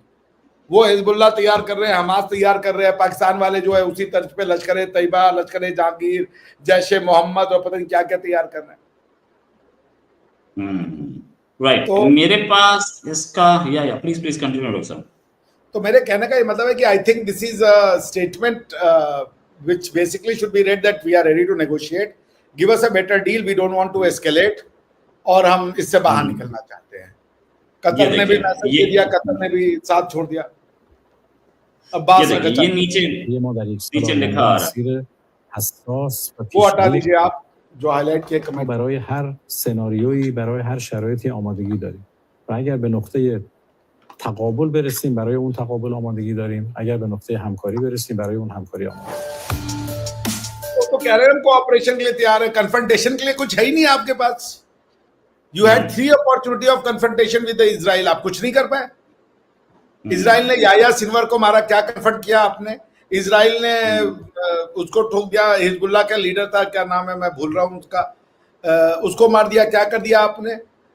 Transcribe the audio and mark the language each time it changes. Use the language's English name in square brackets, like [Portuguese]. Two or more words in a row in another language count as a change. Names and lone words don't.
[Hindi] वो हिजबुल्लाह तैयार कर रहे हैं, हमास तैयार कर रहे हैं, पाकिस्तान वाले जो है उसी तर्ज पे लश्कर तैयबा, लश्कर जहांगीर, जैश ए मोहम्मद और पता नहीं क्या क्या तैयार कर रहे हैं। राइट। तो मेरे पास इसका या [English] please continue [Hindi] डॉक्टर साहब। तो मेरे कहने का ये मतलब है कि [English] I think this is a statement which basically should be read that we are ready to negotiate, give us a better deal, we don't want to escalate, [Hindi] और हम इससे बाहर निकलना चाहते हैं। कतर ने भी मैसेज दे दिया, कतर ने भी साथ छोड़ दिया। अब बात ये नीचे लिखा आ रहा है, वो हटा दीजिए आप जो हाईलाइट किए कमेंट। [Persian] برای هر سناریویی برای هر شرایطی آمادگی داریم و اگر به نقطه تقابل برسیم برای اون تقابل آمادگی داریم، اگر به نقطه همکاری برسیم برای اون همکاری آمادگی [Hindi] तो कह रहे हैं हम कोऑपरेशन के लिए तैयार है, कन्फ्रंटेशन के लिए कुछ है ही नहीं आपके पास। [English] You had 3 opportunity of confrontation with Israel, [Hindi] आप कुछ नहीं कर पाए। इजराइल ने याह्या सिनवर को मारा, क्या कन्फ्रंट किया आपने? इजराइल ने उसको ठोक दिया, हिजबुल्लाह का लीडर था, क्या नाम है मैं भूल रहा हूं उसका, उसको मार दिया, क्या कर दिया आपने?